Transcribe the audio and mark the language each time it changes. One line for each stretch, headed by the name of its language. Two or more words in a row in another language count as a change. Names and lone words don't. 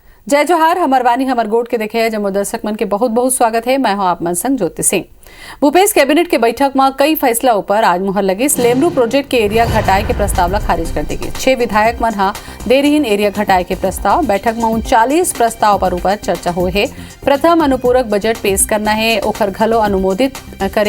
Chhattisgarhi: जय जोहार, हमर वानी हमर गोट के देखे जम्मू दर्शक मन के बहुत बहुत स्वागत है। मैं हूं आप मन संग ज्योति सिंह। भूपेश कैबिनेट के बैठक में कई फैसला ऊपर आज मुहर लगी। लेमरू प्रोजेक्ट के एरिया घटाए के प्रस्ताव ला खारिज कर दी गई। 6 विधायक मन हा देरीन एरिया घटाए के प्रस्ताव। बैठक में 39 प्रस्ताव पर ऊपर चर्चा हुई है। प्रथम अनुपूरक बजट पेश करना है, ओखर घलो अनुमोदित करे।